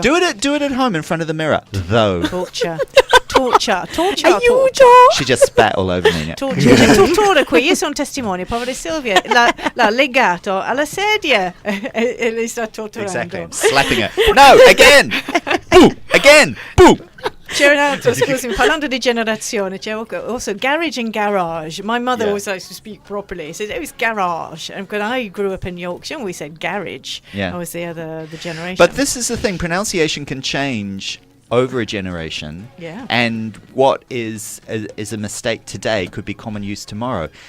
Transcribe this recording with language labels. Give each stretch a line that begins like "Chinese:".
English: Do it at home in front of the mirror. Though. Torture.
Italian: Aiuto.
English: She just spat all over me.
Italian: Torture. C'è tortura qui. Io sono testimone. Povera Silvia l'ha legato alla sedia e lei sta torturando.
English: Exactly. I'm slapping her. No, again. Boo. Again. Boo.
Italian: C'è un altro, scusami, parlando di generazione, c'è
English: also garage and garage. My mother always likes to speak properly. So it was garage. And when I grew up in Yorkshire, we said garage. Yeah. I was the generation. But this is the thing. Pronunciation can change over a generation. Yeah. And what is a mistake today could be common use tomorrow.